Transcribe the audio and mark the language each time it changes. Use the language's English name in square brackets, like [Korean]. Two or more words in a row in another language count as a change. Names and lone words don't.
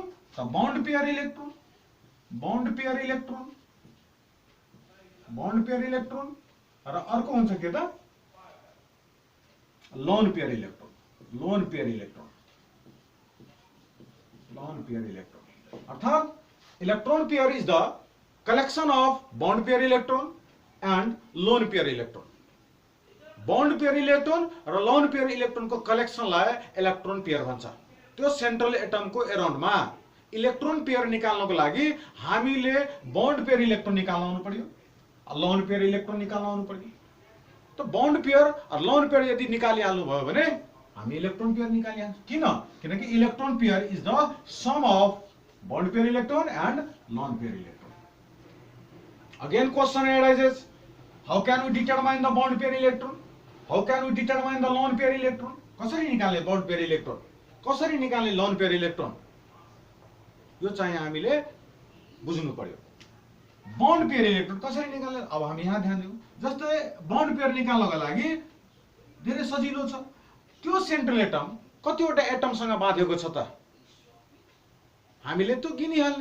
[Nepali] त [English] bond pair electron, bond pair electron, bond pair electron [Nepali] र अर्को हुन्छ के त [English] lone pair electron, lone pair electron, lone pair electron. अर्थात electron pair is the collection of bond pair electron and lone pair electron. bond pair electron [Nepali] र [English] lone pair electron [Nepali] को कलेक्शनलाई [English] electron pair [Nepali] भन्छ। त्यो [English] central atom [Nepali] को अराउन्डमा [English] electron pair [Nepali] निकाल्नको लागि हामीले [English] bond pair electron [Nepali] निकाल्न आउनु पर्यो, [English] lone pair electron [Nepali] निकाल्न आउनु पर्यो। तो [English] bond pair [Nepali] और [English] lone pair [Nepali] यदि निकालिहाल्नु भयो भने हामी [English] electron pair [Nepali] निकालिहाल्छौँ। किन? [English] किनकि electron pair is the sum of bond pair electron and lone pair electron. again question arises, how can we determine the bond pair electron? How can we determine the lone pair electron? [Nepali] कसरी निकाल्ने [English] bond pair electron, [Nepali] कसरी निकाल्ने [English] lone pair electron, [Nepali] यो चाहिँ हामीले बुझ्नु पर्यो। [English] bond pair electron [Nepali] कसरी निकाल्ने? अब हामी यहाँ ध्यान दिउँ। जस्तै [English] bond pair [Nepali] निकाल्नको लागि धेरै सजिलो छ। त्यो [English] central atom [Nepali] कतिवटा एटमसँग बाँधेको छ त हामीले त्यो गिनिहाल्ने।